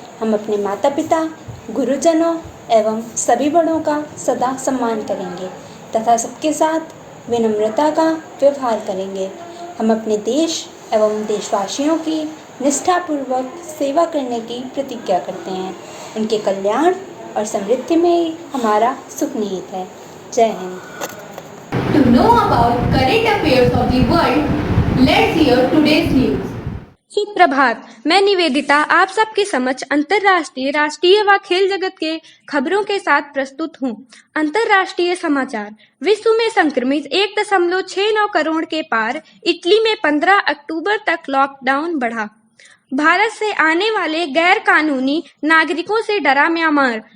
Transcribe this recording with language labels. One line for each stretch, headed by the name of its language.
Hindi: हम अपने माता पिता, गुरुजनों एवं सभी बड़ों का सदा सम्मान करेंगे तथा सबके साथ विनम्रता का व्यवहार करेंगे। हम अपने देश एवं देशवासियों की निष्ठापूर्वक सेवा करने की प्रतिज्ञा करते हैं। उनके कल्याण और समृद्धि में ही हमारा सुख निहित है। जय Hind.
English: To know about current affairs of the world, let's hear today's news.
Hindi: सुप्रभात। मैं निवेदिता आप सबके समक्ष अंतर्राष्ट्रीय, राष्ट्रीय व खेल जगत के खबरों के साथ प्रस्तुत हूँ। अंतर्राष्ट्रीय समाचार। विश्व में संक्रमित 1.69 करोड़ के पार। इटली में 15 अक्टूबर तक लॉकडाउन बढ़ा। भारत से आने वाले गैर कानूनी नागरिकों से डरा म्यांमार।